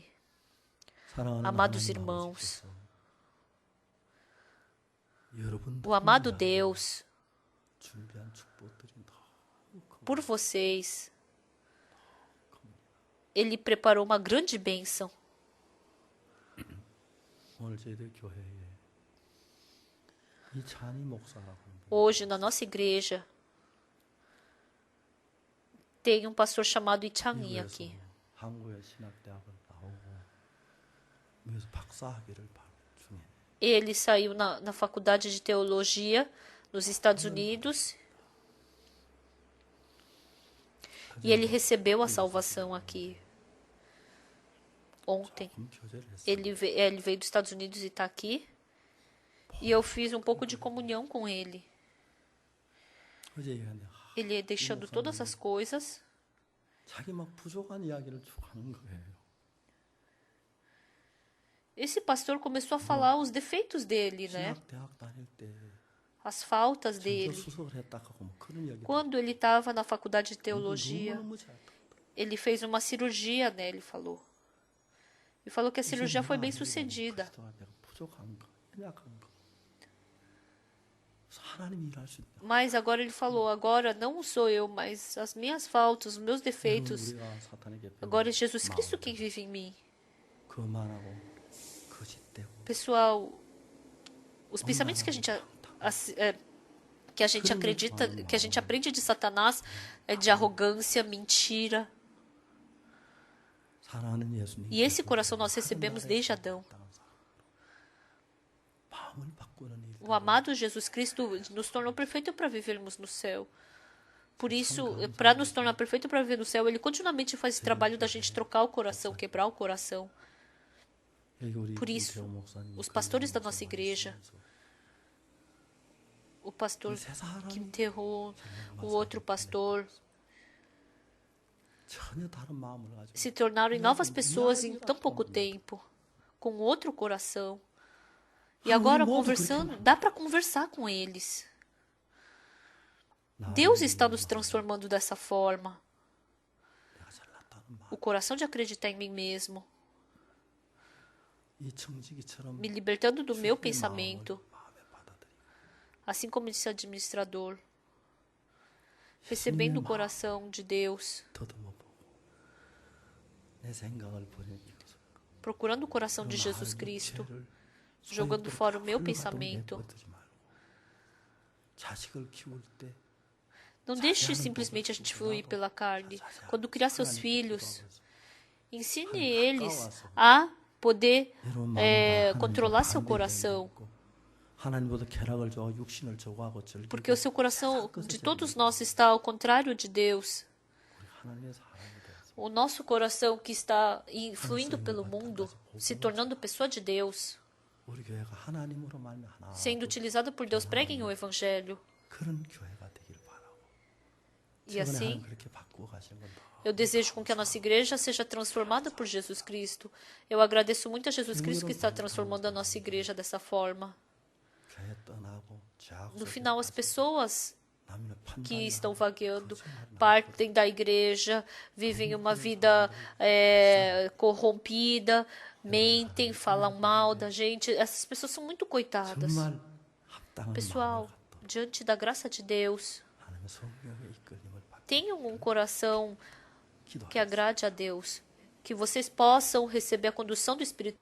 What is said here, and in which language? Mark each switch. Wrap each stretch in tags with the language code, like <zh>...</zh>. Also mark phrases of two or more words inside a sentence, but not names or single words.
<pt>Amados irmãos, o amado Deus por vocês, Ele preparou uma grande bênção.</pt> <ko>오늘 저희들 교회에 이 찬희 목사라고 하는 분,</ko> <pt>Hoje, na nossa igreja, tem um pastor chamado Ichangi</pt> <ko>미국에서</ko> <pt>aqui.</pt> <ko>한국의 신학대학을 나오고 미국에서 박사학위를 중에</ko> <pt>Ele saiu na faculdade de teologia nos Estados Unidos e ele recebeu a salvação aqui ontem.</pt> <ko>조금 교제를 했어요.</ko> <pt>Ele veio dos Estados Unidos e está aqui. E eu fiz um pouco de comunhão com ele.</pt> <ko>어제 얘기하는데</ko> <pt>Ele deixando todas as coisas.</pt> <ko>자기 막 부족한 이야기를 쭉 하는 거예요.</ko> <pt>Esse pastor começou a falar os defeitos dele, né?</pt> <ko>신학대학 다닐 때</ko> <pt>As faltas</pt> <ko>전교</ko> <pt>dele.</pt> <ko>수석을 했다 하고 뭐 그런 이야기.</ko> <pt>Quando ele estava na faculdade de teologia,</pt> <ko>너무너무 잘했다.</ko> <pt>ele fez uma cirurgia, né? Ele falou. E falou que a cirurgia foi bem sucedida.</pt> <ko>내가 부족한 거, 연약한 거. 그래서 하나님이 일할 수 있다.</ko> <pt>Mas agora ele falou, agora não sou eu, mas as minhas faltas, os meus defeitos.</pt> <ko>우리가 사탄에게</ko> <pt>Agora é Jesus Cristo quem vive em mim.</pt> <ko>거만하고 거짓되고</ko> <pt>Pessoal, os pensamentos que a gente acredita, que a gente aprende de Satanás é de arrogância, mentira.</pt> <ko>사랑하는 예수님.</ko> <pt>E esse coração nós recebemos desde Adão.</pt> <ko>마음을 바꾸는 일.</ko> <pt>O amado Jesus Cristo nos tornou perfeito para vivermos no céu. Por isso, para nos tornar perfeito para viver no céu, Ele continuamente faz esse trabalho da gente trocar o coração, quebrar o coração. Por isso, os pastores da nossa igreja, o pastor Kim Tae-ho, o outro pastor,</pt> <ko>전혀 다른 마음을 가지고</ko> <pt>se tornaram novas pessoas em tão pouco tempo, com outro coração. E agora, conversando, dá para conversar com eles. Deus está nos transformando dessa forma.</pt> <ko>내가 잘났다는 마음.</ko> <pt>O coração de acreditar em mim mesmo,</pt> <ko>이 청지기처럼</ko> <pt>me libertando do meu</pt> <ko>주님의</ko> <pt>pensamento,</pt> <ko>마음을 마음에 받아들이고</ko> <pt>assim como disse o administrador, recebendo o coração de Deus,</pt> <ko>더듬어 보고 내 생각을 버리고</ko> <pt>procurando o coração de Jesus Cristo, jogando fora o meu pensamento.</pt> <ko>자식을 키울 때</ko> <pt>Não deixe simplesmente a gente fluir pela carne. Quando criar seus filhos, ensine eles a poder controlar seu coração.</pt> <ko>하나님보다 쾌락을 좋아하고 육신을 좋아하고 즐기고</ko> <pt>Porque o seu coração de todos nós está ao contrário de Deus.</pt> <ko>하나님의 사람이 되어서</ko> <pt>O nosso coração que está fluindo pelo mundo, se tornando pessoa de Deus,</pt> <ko>우리 교회가 하나님으로 말미암아 하나</ko> <pt>sendo utilizado por Deus, preguem o Evangelho.</pt> <ko>그런 교회가 되길 바라고</ko> <pt>E</pt> <ko>최근에</ko> <pt>assim,</pt> <ko>하나님 그렇게 바꾸어 가시는 건</ko> <pt>eu desejo com que a nossa igreja seja transformada por Jesus Cristo. Eu agradeço muito a Jesus Cristo que está transformando a nossa igreja dessa forma.</pt> <ko>교회 떠나고 죄악</ko> <pt>No</pt> <ko>속에</ko> <pt>final, as pessoas</pt> <ko>남의</ko> <pt>que</pt> <ko>판단이</ko> <pt>estão vagueando partem da igreja, vivem uma vida corrompida, mentem, falam mal da gente. Essas pessoas são muito coitadas.</pt> <ko>정말 합당한</ko> <pt>Pessoal, diante da graça de Deus,</pt> <ko>하나님의 성령의 이끌림을 받고</ko> <pt>tenham um coração que</pt> <ko>기도하겠습니다.</ko> <pt>agrade a Deus, que vocês possam receber a condução do Espírito</pt>